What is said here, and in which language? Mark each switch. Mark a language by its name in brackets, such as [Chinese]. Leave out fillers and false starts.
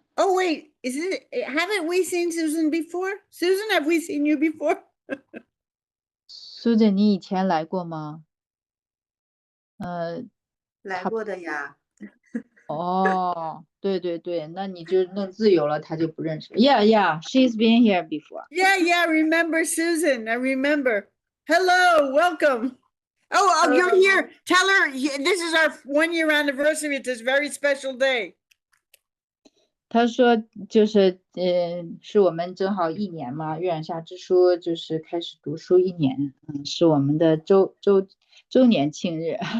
[English] Oh wait, haven't we seen Susan before? Susan, have we seen you before? [Chinese] Susan, 你以前来过吗？来过的呀。哦，对，那你就弄自由了，他就不认识。 [English] Yeah, she's been here before. Yeah, remember Susan, I remember. Hello, welcome. Oh, you're here. Tell her this is our 1-year anniversary. It's this very special day. [Chinese] 他说就是是我们正好1年嘛，月亮下之书就是开始读书1年，是我们的周年庆日。